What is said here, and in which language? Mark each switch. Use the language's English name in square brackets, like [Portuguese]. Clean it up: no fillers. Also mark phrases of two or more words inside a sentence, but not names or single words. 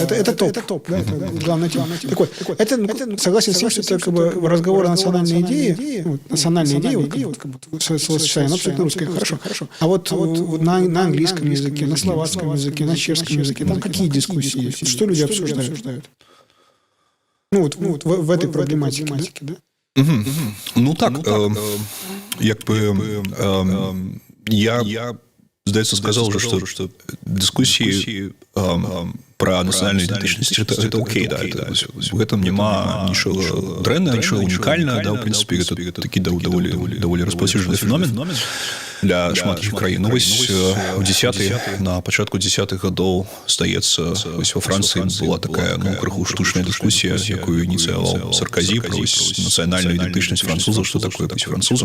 [Russian] Это топ, да, это главная тема. Так вот, это, согласен с тем, что это как бы разговор о национальной идее, словосочетание, абсолютно русское, хорошо. А вот на английском языке, на словацком языке, на чешском языке, там какие дискуссии есть? Что люди обсуждают? Ну, вот в этой проблематике, да? [Belarusian] Ну, так, як бы, я здаецца, [Russian] сказал уже, что дискуссии про национальную идентичность это окей, да, в этом нема ничего дрэннага, ничего уникального, да, в принципе, это таки [Belarusian] даволі распаўсюджаны феномен для шматлікіх краін. Ну, вось у 10-х, на пачатку 10-х гадоў, здаецца, вось во Францыі была такая, ну, крыху штучная дискуссия, якую ініцыяваў Саркозі про нацыянальную ідэнтычнасць французаў, што такое быць французам.